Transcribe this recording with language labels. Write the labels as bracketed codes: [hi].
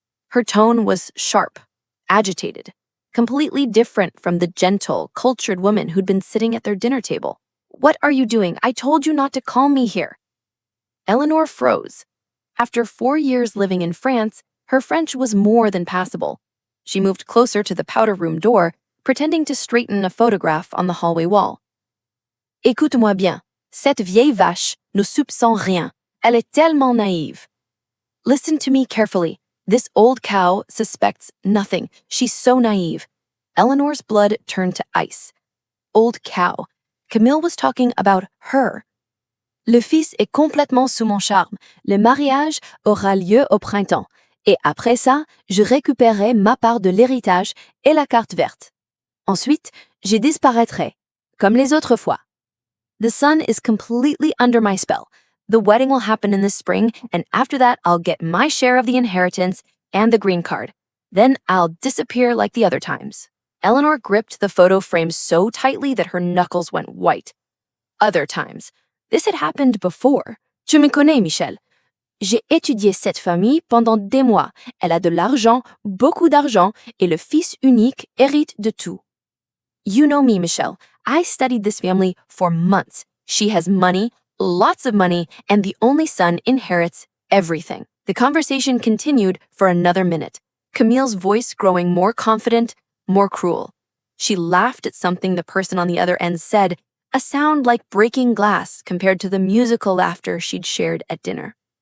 [en] Her tone was sharp, agitated, completely different from the gentle, cultured woman who'd been sitting at their dinner table. "What are you doing? I told you not to call me here." Eleanor froze. After 4 years living in France, her French was more than passable. She moved closer to the powder room door, pretending to straighten a photograph on the hallway wall. [fr] "Écoute-moi bien. Cette vieille vache ne soupçonne rien. Elle est tellement naïve." [en] "Listen to me carefully. This old cow suspects nothing. She's so naive." Eleanor's blood turned to ice. Old cow. Camille was talking about her. [fr] "Le fils est complètement sous mon charme. Le mariage aura lieu au printemps. Et après ça, je récupérerai ma part de l'héritage et la carte verte. Ensuite, je disparaîtrai, comme les autres fois. [en] The son is completely under my spell. The wedding will happen in the spring, and after that, I'll get my share of the inheritance and the green card. Then I'll disappear like the other times." Eleanor gripped the photo frame so tightly that her knuckles went white. Other times. This had happened before. [fr] "Tu me connais, Michel. J'ai étudié cette famille pendant des mois. Elle a de l'argent, beaucoup d'argent, et le fils unique hérite de tout. [en] You know me, Michelle. I studied this family for months. She has money, lots of money, and the only son inherits everything. The conversation continued for another minute, Camille's voice growing more confident, more cruel. She laughed at something the person on the other end said, a sound like breaking glass compared to the musical laughter she'd shared at dinner.